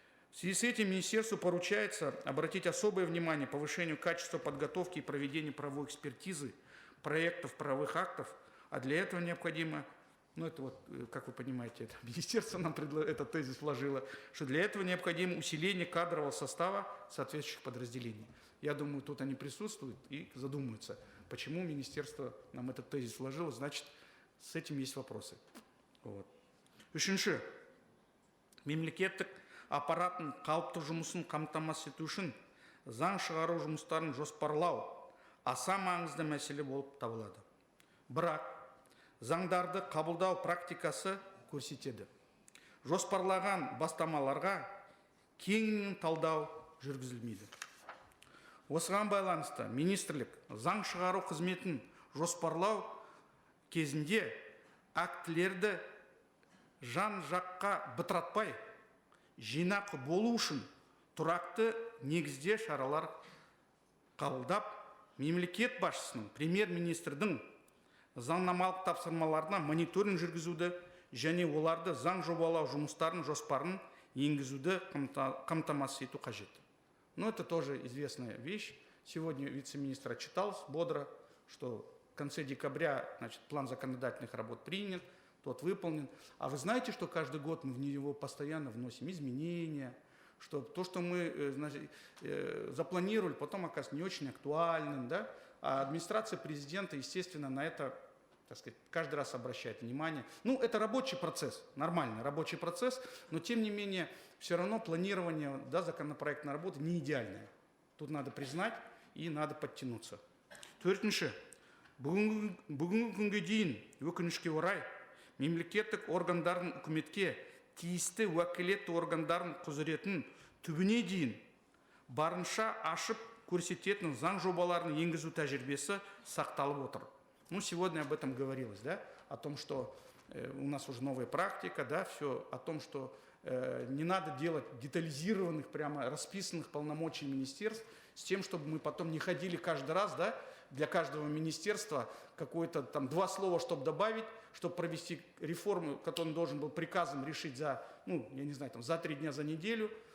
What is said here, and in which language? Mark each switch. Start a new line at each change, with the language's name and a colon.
Russian: В связи с этим Министерству поручается обратить особое внимание повышению качества подготовки и проведения правовой экспертизы проектов правовых актов, а для этого необходимо, это вот, как вы понимаете, это Министерство нам этот тезис вложило, что для этого необходимо усиление кадрового состава соответствующих подразделений. Я думаю, тут они присутствуют и задумаются, почему Министерство нам этот тезис вложило, значит, с этим есть вопросы. Вот.
Kazakh: Үшінші, мемлекеттік аппараттың қалыпты жұмысын қамтамасыз ету үшін заң шығару жұмыстарын жоспарлау аса маңызды мәселе болып табылады. Бірақ заңдарды қабылдау практикасы көрсетеді. Жоспарлаған бастамаларға кеңінен талдау жүргізілмейді. Осыған байланысты министрлік заң шығару қызметін жоспарлау кезінде актілерді жан жаққа бытыратпай, жинақы болу үшін тұрақты негізде шаралар қабылдап, мемлекет басшысының, премьер-министрдің заңнамалық тапсырмаларына мониторинг жүргізуді және оларды заң жобалау жұмыстарын жоспарын енгізуді қамтамасыз ету қажет.
Russian: Но это тоже известная вещь. Сегодня вице-министр отчитался бодро, что в конце декабря, значит, план законодательных работ принят, тот выполнен. А вы знаете, что каждый год мы в него постоянно вносим изменения, что то, что мы значит, запланировали, потом оказывается не очень актуальным, да? А администрация президента, естественно, на это, так сказать, каждый раз обращает внимание. Ну, это рабочий процесс, нормальный рабочий процесс, но тем не менее, все равно планирование, да, законопроектной работы не идеальное. Тут надо признать и надо подтянуться.
Kazakh: Төртінші, бүгінгі күнге дейін өкінішке орай мемлекеттік органдардың үкіметке тиісті уәкілетті органдардың құзыретін түбіне дейін барынша ашып көрсететін заң жобаларын енгізу тәжірибесі сақталып отыр.
Russian: Ну, сегодня об этом говорилось, да, о том, что у нас уже новая практика, да, все о том, что не надо делать детализированных, прямо расписанных полномочий министерств, с тем, чтобы мы потом не ходили каждый раз, да, для каждого министерства какое-то там 2 слова, чтобы добавить, чтобы провести реформу, которую он должен был приказом решить за, ну, я не знаю, там, за 3 дня, за неделю.